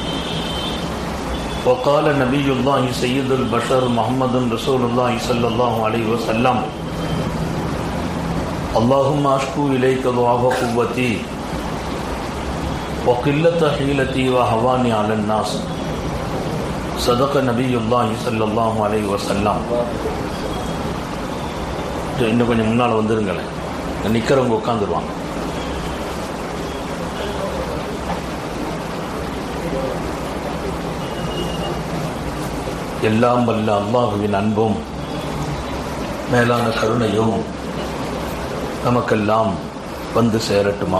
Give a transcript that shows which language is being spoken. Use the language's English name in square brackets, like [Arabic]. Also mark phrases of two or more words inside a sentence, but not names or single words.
[Arabic] وقال نبي الله سيد البشر محمد رسول الله صلى الله عليه وسلم اللهم أشكو إليك ضعف قوتي وقلة حيلتي وهواني على الناس. صدق نبي الله صلى الله عليه وسلم. [Tamil] இன்னும் கொஞ்சம் முன்னால் வந்துருங்களேன், நிற்கிறவங்க உட்காந்துருவாங்க. எல்லாம் வல்ல அல்லாஹுவின் அன்பும் மேலான கருணையும் நமக்கெல்லாம் வந்து சேரட்டுமாக.